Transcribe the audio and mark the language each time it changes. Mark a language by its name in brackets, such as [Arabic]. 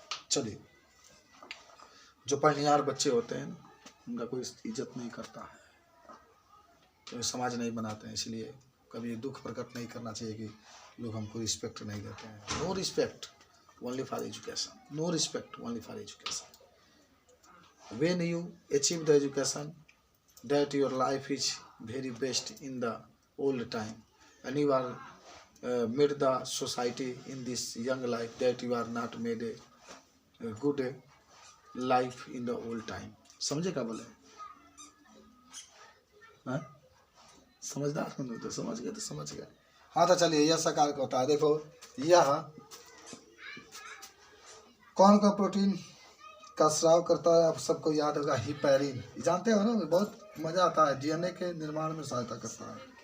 [Hindi] चलिए, जो पढ़निहार बच्चे होते हैं उनका कोई इज्जत नहीं करता है, तो समाज नहीं बनाते हैं। इसलिए कभी दुख प्रकट नहीं करना चाहिए कि लोग हमको रिस्पेक्ट नहीं देते हैं। [English] No respect only for education. No respect only for education. When you achieve the education, that your life is very best in the old time, and you are made the society in this young life that you are not made a good life in the old time. [Hindi] समझे क्या बोले? हाँ, समझदार हो तो समझ गए तो समझ गए। हाँ तो चलिए, यह साकार का होता है। देखो, यह कौन का प्रोटीन का स्राव करता है? आप सबको याद होगा, हिपैरिन। जानते हो ना, बहुत मजा आता है। डीएनए के निर्माण में सहायता करता है।